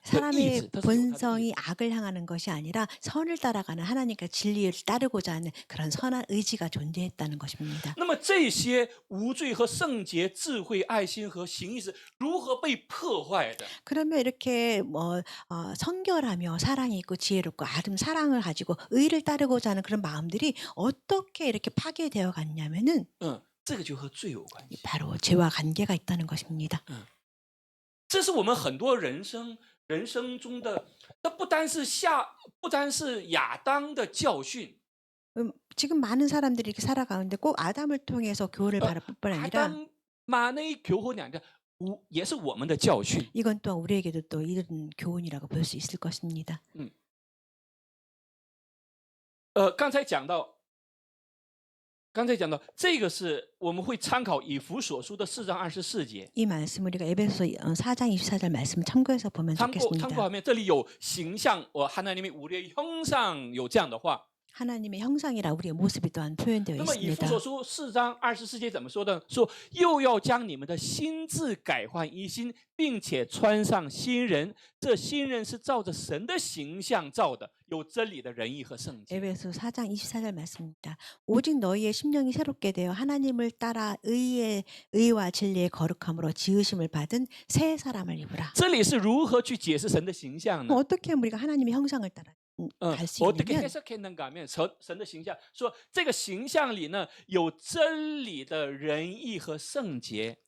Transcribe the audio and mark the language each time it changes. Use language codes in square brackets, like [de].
[ko] 사람의 본성이 악을 향하는 것이 아니라 선을 따라가는 하나님과 진리를 따르고자 하는 그런 선한 의지가 존재했다는 것입니다. [zh] 那么这些无罪和圣洁、智慧、爱心和行义是如何被破坏的？ [ko] 그러면 이렇게 성결하며 사랑이 있고 지혜롭고 아름 사랑을 가지고 의를 따르고자 하는 그런 마음들이 어떻게 이렇게 파괴되어 갔냐면은 [zh] 这个就和罪有关系。 [ko] 바로 죄와 관계가 있다는 것입니다. [zh] 这是我们很多人生中的，这不单是亚当的教训。 [ko] 지금 많은 사람들이 이렇게 살아가는데 꼭 아담을 통해서 교훈을 받을 뿐 아니라 아담만의 교훈이 아니라 [zh] 也是我们的教训。 [ko] 이건 또한 우리에게도 또 이런 교훈이라고 볼 수 있을 것입니다. [zh] 刚才讲到这个是我们会参考以弗所书的4장 24节。 [ko] 이 말씀 우리가 에베소서 4장 24절 말씀을 참고해서 보면 좋겠습니다. 참고하면 [zh] 这里有形象， [ko] 하나님이 우리의 형상 [zh] 有这样的话。 [ko] 하나님의 형상이라 우리의 모습이 또한 표현되어 [zh] 那么以弗 [ko] 있습니다. [zh] 所书4章24节怎么说的？说又要将你们的心智改换一新，并且穿上新人。这新人是照着神的形象造的，有真理的仁义和圣洁。 [ko] 에베소 4장 24절 말씀입니다. 오직 너희의 심령이 새롭게 되어 하나님을 따라 의와 진리의 거룩함으로 지으심을 받은 새 사람을 입으라. [zh] 这里是如何去解释神的形象呢？ [ko] 어떻게 하면 우리가 하나님의 형상을 따라 갈 수 어떻게 있냐면 해석했는가 하면 [zh] 神的形象说这个形象里呢有真理的仁义和圣洁。